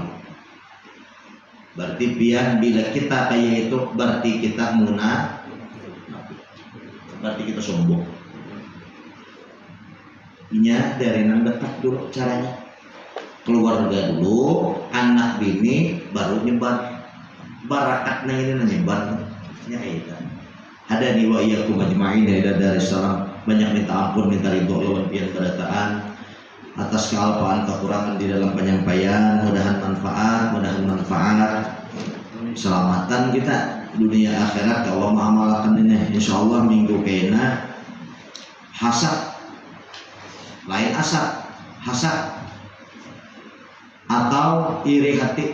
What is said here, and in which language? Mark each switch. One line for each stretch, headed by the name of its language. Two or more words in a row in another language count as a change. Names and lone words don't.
Banjar: Berarti pian, bila kita kayak itu berarti kita berarti kita sombong. Inya dari nang dekat dulu caranya. Keluarga dulu, anak bini baru nyebar. Barakatnya ini nyebar. Ya itu. Ada di
Arabic: وإياكم أجمعين
Banjar: dari salam. Banyak minta ampun, minta ridho lawan pian kedataan atas kealpaan kekurangan di dalam penyampaian. Mudahan manfaat. Selamatan kita dunia akhirat kalau mengamalkan ini. Insyaallah minggu kena hasad lain hasad atau iri hati.